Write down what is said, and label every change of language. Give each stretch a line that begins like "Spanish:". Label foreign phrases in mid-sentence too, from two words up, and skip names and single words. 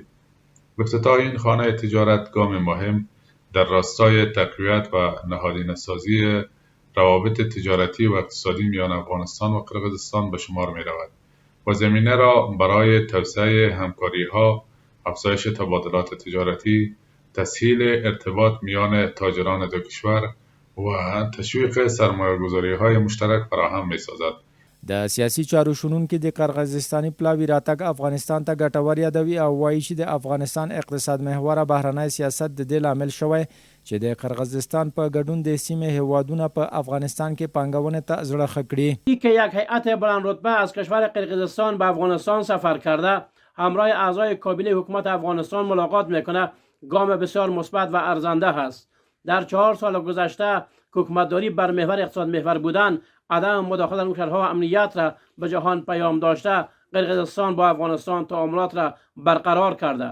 Persian: افتتاح این خانه تجارت گام مهم در راستای تقویت و نهادینه‌سازی روابط تجارتی و اقتصادی میان افغانستان و قرقیزستان به شمار می رود و زمینه را برای توسعه همکاری‌ها، افزایش تبادلات تجارتی، تسهیل ارتباط میان تاجران دو کشور و تشویق سرمایه‌گذاری‌های مشترک فراهم می‌سازد.
Pashto: د سیاسي چارو شنونکي د قرغیزستاني پلاوی راتګ افغانستان ته ګټور یادوي او وایي چې د افغانستان اقتصاد محوره بهرنی سیاست د دې لامل شوی چې د قرغیزستان په ګډون د سیمې هیوادونه په افغانستان کې پانګونې ته زړه ښه کړي.
Persian: که یک هیئت بلند رتبه از کشور قرغیزستان به افغانستان سفر کرده همراه اعضای کابینه حکومت افغانستان ملاقات میکنه گام بسیار مثبت و ارزنده است. در 4 سال گذشته حکومتداری بر محور اقتصاد محور بودن، عدم مداخلت نوکرها و امنیت را به جهان پیام داشته، قرقیزستان با افغانستان تعاملات را برقرار کرده.